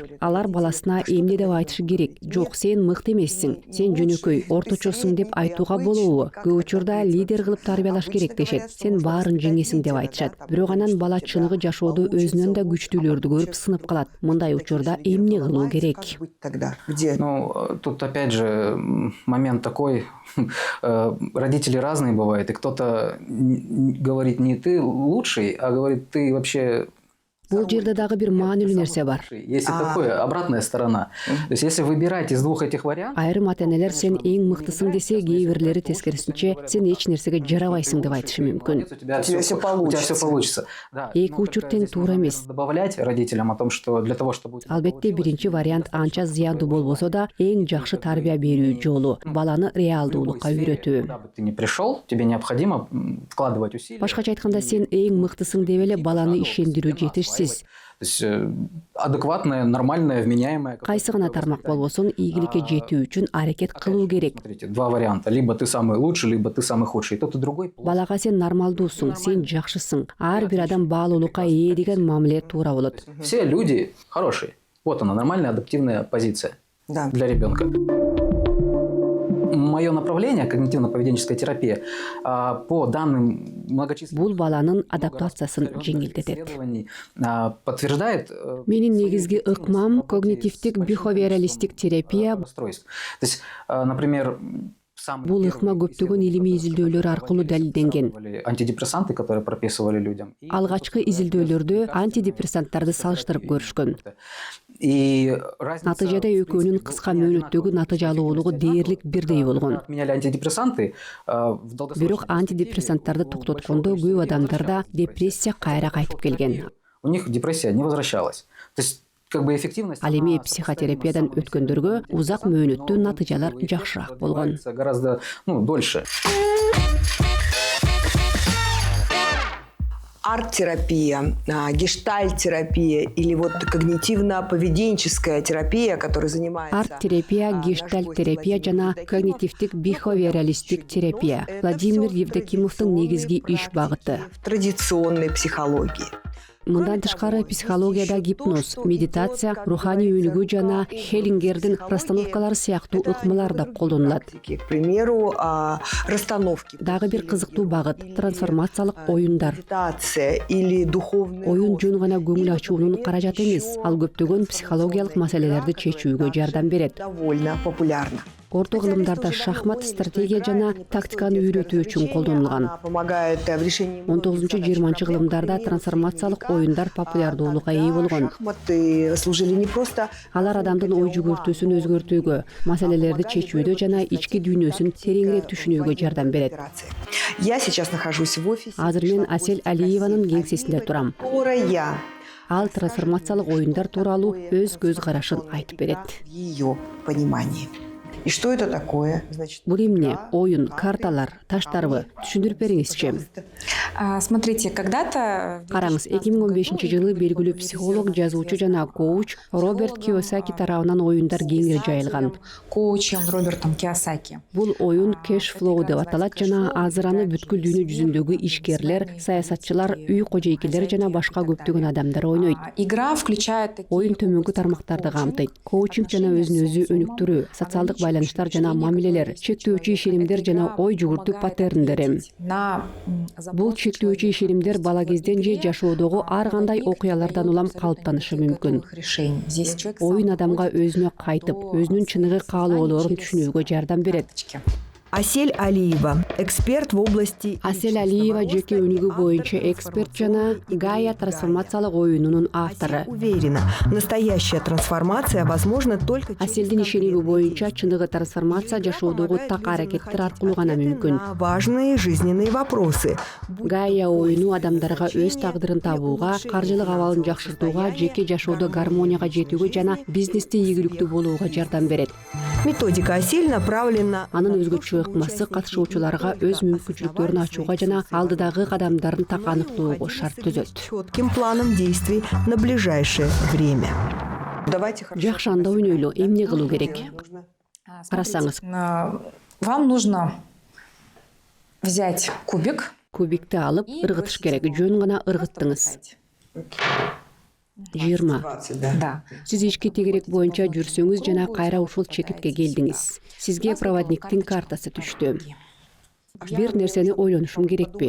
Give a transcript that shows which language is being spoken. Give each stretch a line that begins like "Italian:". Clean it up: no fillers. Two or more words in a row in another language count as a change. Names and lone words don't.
Kyrgyz: Алар баласына эмне деп айтышы керек. Жок, сен мыкты эмессиң, сен жөнөкөй, орточосуң деп айтууга болобу? Көп учурда лидер кылып тарбиялаш керек дешет. Сен баарын жеңесиң деп айтышат. Бирок анан бала чыныгы жашоодо өзүнөн да күчтүүлөрдү көрүп сынып калат. Мындай учурда эмне кылуу керек?
Russian: Ну, тут опять же момент такой, родители разные бывают, и кто-то говорит не ты лучший, а говорит ты вообще...
Kyrgyz: Бул жерде дагы бир маанилүү нерсе бар.
Russian: Есть и такое, обратная сторона. То есть, если выбирать из двух этих вариантов...
Kyrgyz: Айрым ата-энелер сен эң мыктысың десе, кээ бирлери тескерисинче сен эч нерсеге жарабайсың деп айтышы мүмкүн.
Russian: У тебя все получится. Да.
Kyrgyz: Эки учур тең туура эмес.
Russian: Добавлять родителям о том, что для того, чтобы...
Kyrgyz: Албетте биринчи вариант анча зыяндуу болбосо да эң жакшы тарбия берүү жолу, баланы реалдуулукка үйрөтүү.
Russian: Куда бы ты ни пришел, тебе необходимо вкладывать усилия.
Kyrgyz: Башкача айтканда сен эң мыктысың деп эле баланы ишендирүү жетишсиз.
Russian: То есть адекватная, нормальная, вменяемая...
Kyrgyz: Кайсы гана тармак болбосун ийгиликке жетүү үчүн аракет кылуу керек.
Russian: Смотрите, два варианта. Либо ты самый лучший, либо ты самый худший. И тот, и другой.
Kyrgyz: Балага сен нормалдуусуң, сен жакшысың. Ар бир адам баалуулукка ээ деген мамиле туура болот.
Russian: Все люди хорошие. Вот она, нормальная адаптивная позиция для ребенка. Мое направление, когнитивно-поведенческая терапия, по данным многочисленных
Kyrgyz: Бул баланын адаптациясын жеңилдетет.
Russian: исследований, подтверждает
Kyrgyz: Менин негизги ыкмам когнитивдик бихевиоралистик терапия.
Russian: расстройств. То есть, например,
Kyrgyz: Бул ыкма көптөгөн илимий изилдөөлөр аркылуу далилденген.
Russian: антидепрессанты, которые прописывали людям.
Kyrgyz: Алгачкы изилдөөлөрдө антидепрессанттарды салыштырып көрүшкөн.
Russian: И
Kyrgyz: Натыйжада экөөнүн кыска мөөнөттөгү натыйжалуулугу дээрлик бирдей болгон.
Russian: отменяли антидепрессанты. В долгосрочной
Kyrgyz: Бирок антидепрессанттарды токтоткондо көп адамдарда депрессия кайра кайтып келген.
Russian: у них депрессия не возвращалась. То есть, как бы эффективность...
Kyrgyz: Ал эми психотерапиядан өткөндөргө узак мөөнөттүү натыйжалар жакшыраак болгон.
Russian: Гораздо дольше. Арт-терапия, гештальт-терапия или вот когнитивно-поведенческая терапия, которая занимается...
Kyrgyz: Арт-терапия, гештальт-терапия жана когнитивдик бихевиоралистик терапия. Владимир Евдокимовдун негизги иш багыты.
Russian: В традиционной психологии.
Kyrgyz: Мындан тышкары психологияда гипноз, медитация, руханий өнүгүү жана Хеллингердин расстановкалары сыяктуу ыкмалар да колдонулат.
Russian: К примеру, расстановки.
Kyrgyz: Дагы бир кызыктуу багыт — трансформациялык оюндар.
Russian: Медитация или духовный
Kyrgyz: Оюн жөн гана көңүл ачуунун каражаты эмес, ал көптөгөн психологиялык маселелерди чечүүгө жардам берет.
Russian: довольно популярна.
Kyrgyz: Орто кылымдарда шахмат, стратегия жана тактиканы үйрөтүү үчүн колдонулган.
Russian: Она помогает в решении
Kyrgyz: 19-20 кылымдарда трансформациялык оюндар популярдуулукка ээ болгон.
Russian: шахматы служили не просто
Kyrgyz: Алар адамдын ой жүгүртүүсүн өзгөртүүгө, маселелерди чечүүдө жана ички дүйнөсүн тереңирээк түшүнүүгө жардам берет.
Russian: операции. Я сейчас нахожусь в офисе.
Kyrgyz: Азыр мен Асель Алиеванын кеңсесинде турам.
Russian: Которая
Kyrgyz: Ал трансформациялык оюндар тууралуу өз көз карашын айтып берет.
Russian: в ее понимании. И что это такое? Значит,
Kyrgyz: Бул эмне? Оюн, карталар, таштарбы? Түшүндүрүп бериңизчи.
Russian: Смотрите, когда-то...
Kyrgyz: Караңыз, 2015 жылы белгилүү психолог, жазуучу жана коуч Роберт Кийосаки тарабынан оюндар кеңири жайылган.
Russian: Коучем Робертом Кийосаки.
Kyrgyz: Бул оюн кэш флоу деп аталат жана азыр аны бүткүл дүйнө жүзүндөгү ишкерлер, саясатчылар, үй кожойкелери жана башка көптөгөн адамдар ойнойт.
Russian: Игра включает такие...
Kyrgyz: Оюн төмөнкү тармактарды камтыйт. Коучинг жана өзүн өзү өнүктүрүү, социалдык байланыштар жана мамилелер, чектөөчү ишенимдер жана ой жүгүртүү паттерндери. Бул чектөөчү ишенимдер бала кезден же жашоодогу ар кандай окуялардан улам калыптанышы мүмкүн. Оюн адамга өзүнө кайтып, өзүнүн чыныгы каалоолорун түшүнүүгө жардам берет.
Russian: Асель Алиева, эксперт в области...
Kyrgyz: Асель Алиева жеке өнүгүү боюнча эксперт жана Гая трансформациялык оюнунун автору.
Russian: Уверена, настоящая трансформация возможна только...
Kyrgyz: Аселдин ишеними боюнча чыныгы трансформация жашоодогу так аракеттер аркылуу гана мүмкүн.
Russian: на важные жизненные вопросы.
Kyrgyz: Гая оюну адамдарга өз тагдырын табууга, каржылык абалын жакшыртууга, жеке жашоодо гармонияга жетүүгө жана бизнесте ийгиликтүү болууга жардам берет.
Russian: Методика Асель направлена...
Kyrgyz: Анын өзгөчө ыкмасы катышуучуларга өз мүмкүнчүлүктөрүн ачууга жана алдыдагы кадамдарын так аныктоого шарт түзөт.
Russian: четким планом действий на ближайшее время. давайте хорошо.
Kyrgyz: Жакшы, анда ойнойлу, эмне кылуу керек? Карасаңыз,
Russian: Вам нужно взять кубик.
Kyrgyz: кубикти алып ыргытыш керек, жөн гана ыргыттыңыз. 20.
Russian: 20, да. Да.
Kyrgyz: Сиз ички тегерек боюнча жүрсөңүз жана кайра ушул чекитке келдиңиз. Сизге проводниктин картасы түштү. Бир нерсени ойлонушум керекпи?